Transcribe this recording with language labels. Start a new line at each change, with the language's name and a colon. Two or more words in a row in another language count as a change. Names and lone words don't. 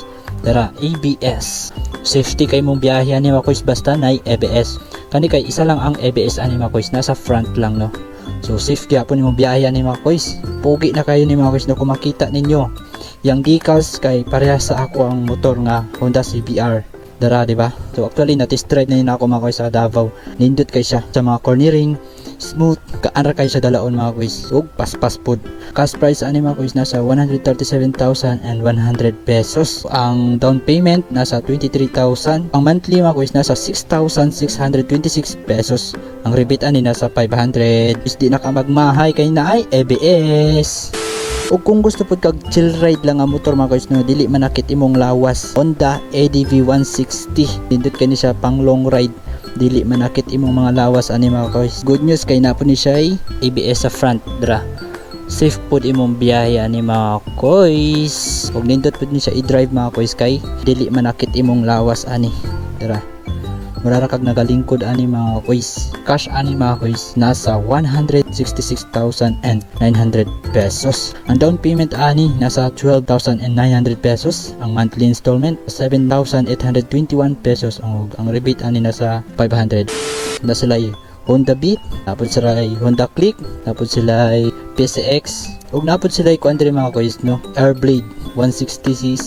Cebuano: Tara, ABS safety kay mong biyahe ani mga koys, basta nay ABS. Kani kay isa lang ang ABS ani mga koys, nasa front lang no. So safe kaya po ni mong biyahe ani mga koys. Pogi na kayo ni mga koys no kung makita ninyo yang decals kay parehas sa ako ang motor nga Honda CBR. Dara diba? So actually na
English: test ride
Cebuano: na ako mga koys sa Davao. Nindot kay siya sa mga cornering, smooth, kaanra kay siya dalaon mga koys. Ug paspas pod. Cash price ani mga koys nasa 137,100 pesos. Ang
English: down payment
Cebuano: nasa 23,000. Ang monthly mga koys nasa 6,626 pesos. Ang rebate ani nasa 500. Is di na ka magmahay kay na ay ABS. O kung gusto pod kag
English: chill ride
Cebuano: lang ang motor mga koys no, dili manakit imong lawas, Honda ADV 160. Dindot kani siya pang
English: long ride,
Cebuano: dili manakit imong mga lawas ani mga koys.
English: Good news
Cebuano: kay napo ni siya ay ABS sa front dra. Safe pod imong biyahe ani mga koys. Og nindot pod ni siya i-drive mga koys kay dili manakit imong lawas ani dra. Murara kag nagalingkod ani mga koys. Cash ani mga koys nasa 166,900 pesos. Ang
English: down payment
Cebuano: ani nasa 12,900 pesos. Ang
English: monthly installment
Cebuano: 7,821 pesos. Ang rebate ani nasa 500. Na sila Honda Beat, tapos sila Honda Click, tapos sila PCX. Ug napod sila ko andre mga koys no, Airblade 160cc.